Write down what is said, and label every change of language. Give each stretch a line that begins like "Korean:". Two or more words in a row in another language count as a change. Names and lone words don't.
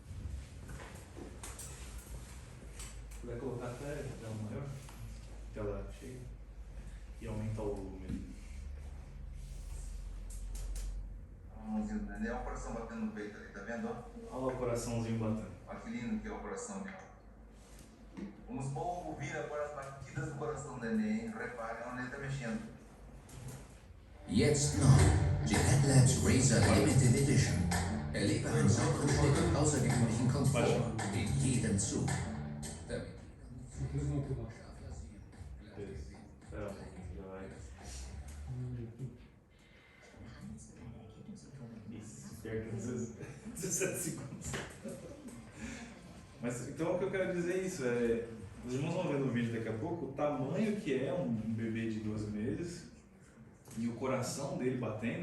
Portuguese: Vai colocar até tela maior, tela cheia, e aumentar o volume. É o coração batendo no peito ali, tá vendo? Olha o coraçãozinho batendo. Olha que lindo que é o coração dele. Vamos ouvir agora as batidas do coração do neném. Reparem onde ele está mexendo.
German: Jetzt noch die AdLabs Razer Limited Edition. Erlebe einen sauberen Schnitt und außergewöhnlichen Komfort in jedem Zug.
Portuguese: Espera um pouquinho, já vai. Isso, perca 17 segundos. Mas então o que eu quero dizer é isso, os irmãos vão ver no vídeo daqui a pouco o tamanho que é um bebê de 12 meses e o coração dele batendo.